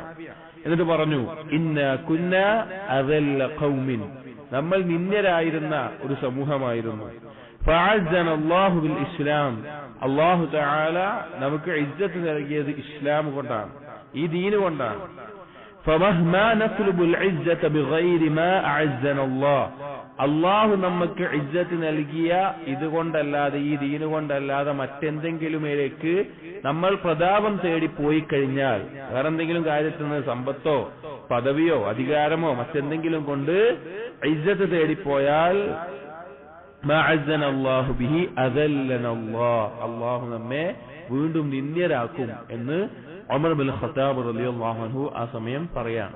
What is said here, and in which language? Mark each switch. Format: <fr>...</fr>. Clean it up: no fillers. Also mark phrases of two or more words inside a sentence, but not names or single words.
<ml>എന്നിട്ട് പറഞ്ഞു,</ml> <ar>إنا كنا أذل قوم,</ar> <ml>നമ്മൾ നിന്ദ്യരായിരുന്ന ഒരു സമൂഹമായിരുന്നു.</ml> <ar>فأعزنا الله بالإسلام, الله تعالى</ar> <ml>നമുക്ക് ഇസ്സത്ത് നൽകിയത് ഇസ്ലാം കൊണ്ടാണ്, ഈ ദീൻ കൊണ്ടാണ്.</ml> <ar>فمهما نطلب العزة بغير ما أعزنا الله,</ar> <ml>അള്ളാഹു നമുക്ക് ഇസ്സത്ത് നൽകിയ ഇതുകൊണ്ടല്ലാതെ, ഈ ദീന് കൊണ്ടല്ലാതെ മറ്റെന്തെങ്കിലുമേലേക്ക് നമ്മൾ പ്രതാപം തേടി പോയി കഴിഞ്ഞാൽ, വേറെ എന്തെങ്കിലും കാര്യത്തിൽ നിന്ന് സമ്പത്തോ പദവിയോ അധികാരമോ മറ്റെന്തെങ്കിലും കൊണ്ട് ഇസ്സത്ത് തേടിപ്പോയാൽ</ml> <ar>ما أعزنا الله به أذلنا الله,</ar> <ml>അള്ളാഹു നമ്മെ വീണ്ടും നിന്ദ്യരാക്കും എന്ന് ഉമർ ഇബ്നുൽ ഖത്താബ്</ml> <ar>رضي الله عنه</ar> <ml>ആ സമയം പറയാണ്.</ml>